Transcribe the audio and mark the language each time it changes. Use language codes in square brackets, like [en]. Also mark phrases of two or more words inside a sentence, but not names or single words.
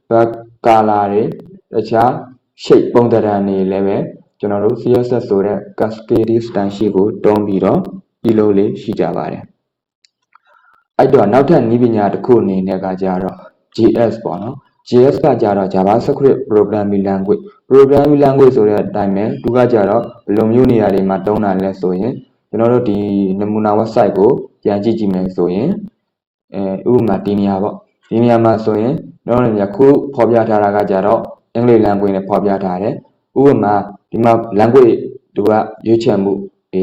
[my] color တွေတခြား shape ပုံသဏ္ဍာန်တွေလည်းပဲကျွန်တော်တို့ CSS ဆိုတဲ့ [en] cascade style [my] ရှိကိုတုံးပြီးတော့ပြုလုပ်လေးရှိကြပါတယ်အဲ့တော့နောက်ထပ်နည်းပညာတစ်ခုအနေနဲ့ကကြတော့ JS ပေါ့နော် JS ကကြတော့ [en] JavaScript programming language [my] ဆိုတဲ့အတိုင်းပဲသူကကြတော့ဘယ်လိုမျိုးနေရာတွေမှာတုံးတာလဲဆိုရင် ကျွန်တော်တို့ဒီနမူနာ website ကိုပြန်ကြည့်ကြည့်မယ်ဆိုရင်ဥပမာဒီနေရာပေါ့ဒီနေရာမှာဆိုရင်ကျွန်တော်တို့ညခုဖော်ပြထားတာကကြတော့အင်္ဂလိပ် language နဲ့ဖော်ပြထားတယ်ဥပမာဒီမှာ language သူကရွေးချယ်မှုတွေ